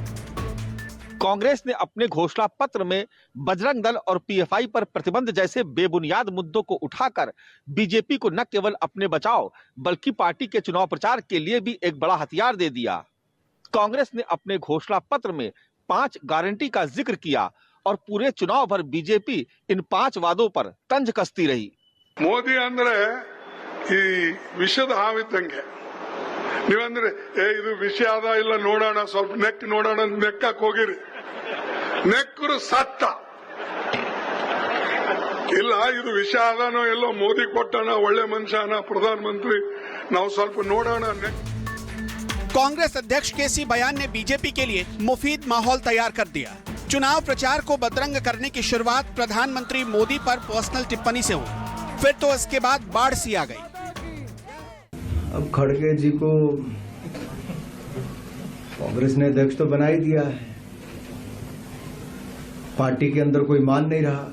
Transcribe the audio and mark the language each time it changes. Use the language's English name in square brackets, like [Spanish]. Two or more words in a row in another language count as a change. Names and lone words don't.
[Hindi] कांग्रेस ने अपने घोषणा पत्र में बजरंग दल और पीएफआई पर प्रतिबंध जैसे बेबुनियाद मुद्दों को उठाकर बीजेपी को न केवल अपने बचाव बल्कि पार्टी के चुनाव प्रचार के लिए भी एक बड़ा हथियार दे दिया। कांग्रेस ने अपने घोषणा पत्र में 5 गारंटी का जिक्र किया और पूरे चुनाव भर बीजेपी इन 5 वादों पर तंज कसती रही। [Kannada] ಮೋದಿ ಅಂದ್ರೆ ಈ ವಿಷದ ಹಾವಿದ್ದಂಗೆ। ನೀವಂದ್ರೆ ಇದು ವಿಷ ಅದ ಇಲ್ಲ ನೋಡೋಣ, ಸ್ವಲ್ಪ ನೆಕ್ ನೋಡೋಣ ನೆಕ್ಕಕ್ ಹೋಗಿರಿ, ನೆಕ್ಕರು ಸತ್ತ ಇಲ್ಲ, ಇದು ವಿಷ ಅದಾನೋ ಎಲ್ಲೋ ಮೋದಿ ಕೊಟ್ಟಣ, ಒಳ್ಳೆ ಮನುಷ್ಯನ ಪ್ರಧಾನ ಮಂತ್ರಿ, ನಾವು ಸ್ವಲ್ಪ ನೋಡೋಣ। [Hindi] कांग्रेस अध्यक्ष केसी बयान ने बीजेपी के लिए मुफीद माहौल तैयार कर दिया। चुनाव प्रचार को बदरंग करने की शुरुआत प्रधानमंत्री मोदी पर पर्सनल टिप्पणी से हुई, फिर तो इसके बाद बाढ़ सी आ गई। अब खड़गे जी को कांग्रेस ने अध्यक्ष तो बना ही दिया है, पार्टी के अंदर कोई मान नहीं रहा।